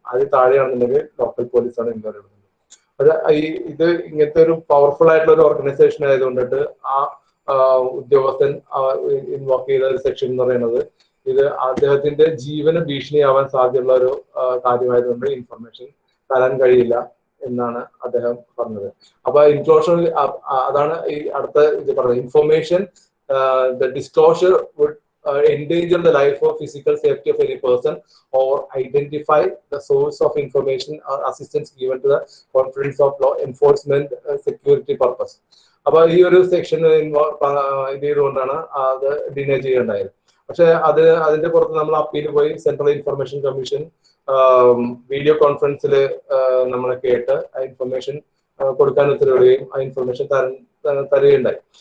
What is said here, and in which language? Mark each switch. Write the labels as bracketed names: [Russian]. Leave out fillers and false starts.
[Malayalam] അതിൽ താഴെയാണെന്നുണ്ടെങ്കിൽ ലോക്കൽ പോലീസാണ് എൻക്വയറി എടുക്കുന്നത്. പക്ഷെ ഇത് ഇങ്ങനത്തെ ഒരു പവർഫുൾ ആയിട്ടുള്ള ഒരു ഓർഗനൈസേഷൻ ആയതുകൊണ്ടിട്ട് ആ ഉദ്യോഗസ്ഥൻ ഇൻവോക്ക് ചെയ്ത ഒരു സെക്ഷൻ എന്ന് പറയുന്നത് ഇത് അദ്ദേഹത്തിന്റെ ജീവന് ഭീഷണിയാവാൻ സാധ്യതയുള്ള ഒരു കാര്യമായതുകൊണ്ട് ഇൻഫർമേഷൻ തരാൻ കഴിയില്ല എന്നാണ് അദ്ദേഹം പറഞ്ഞത്. അപ്പൊ ഇൻക്ലോഷർ അതാണ് ഈ അടുത്ത ഇത് പറഞ്ഞത്. [English] Information the disclosure would endanger the life or physical safety of any person or identify the source of information or assistance given to the confidence of law enforcement security purpose. [Malayalam] അപ്പൊ ഈ ഒരു സെക്ഷൻ ഇത് ചെയ്തുകൊണ്ടാണ് അത് deny ചെയ്യേണ്ടായത്. പക്ഷെ അതിന്റെ പുറത്ത് നമ്മൾ അപ്പീൽ പോയി സെൻട്രൽ ഇൻഫർമേഷൻ കമ്മീഷൻ വീഡിയോ കോൺഫറൻസിൽ നമ്മളെ കേട്ട് ആ ഇൻഫർമേഷൻ കൊടുക്കാൻ ഉത്തരവിടുകയും ആ ഇൻഫർമേഷൻ തരികയുണ്ടായി.